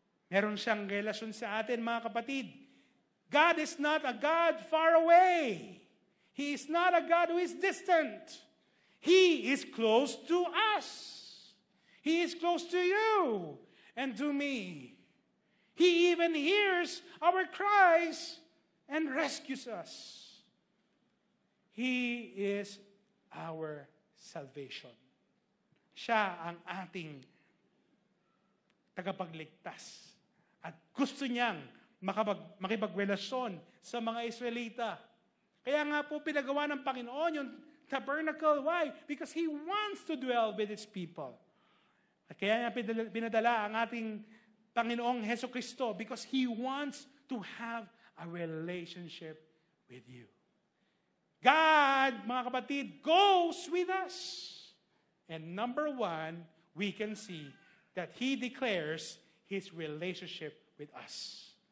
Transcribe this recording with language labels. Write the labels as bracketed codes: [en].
[tl] Meron siyang relasyon sa atin, mga kapatid. [en] God is not a God far away. He is not a God who is distant. He is close to us. He is close to you and to me. He even hears our cries and rescues us. He is our salvation. [tl] Siya ang ating tagapagligtas. At gusto niyang makipagrelasyon sa mga Israelita. Kaya nga po pinagawa ng Panginoon yung tabernacle. Why? [en] Because He wants to dwell with His people. [tl] At kaya niya pinadala ang ating Panginoong Heso Kristo [en] because He wants to have a relationship with you. God, [tl] mga kapatid, [en] goes with us. And number one, we can see that He declares His relationship with us.